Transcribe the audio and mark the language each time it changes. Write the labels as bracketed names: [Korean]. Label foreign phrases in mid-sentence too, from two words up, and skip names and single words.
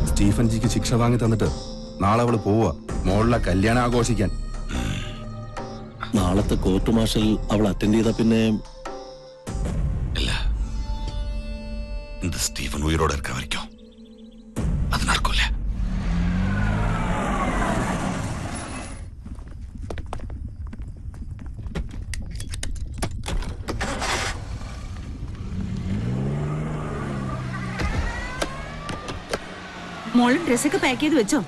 [Malayalam] സ്റ്റീഫൻ ജിക്ക് ശിക്ഷ വാങ്ങി തന്നിട്ട് നാളെ അവള് പോവുക മോളിലെ കല്യാണം ആഘോഷിക്കാൻ. നാളത്തെ [English] court martial [Malayalam] അവൾ അറ്റൻഡ് ചെയ്ത പിന്നെ [Tamil] இல்ல இந்த ஸ்டீஃபன் உயிரோட இருக்க வரைக்கும் அது நடக்கும்ல. [Malayalam] മോള് ഡ്രസ്സൊക്കെ പാക്ക് ചെയ്ത് വെച്ചോ?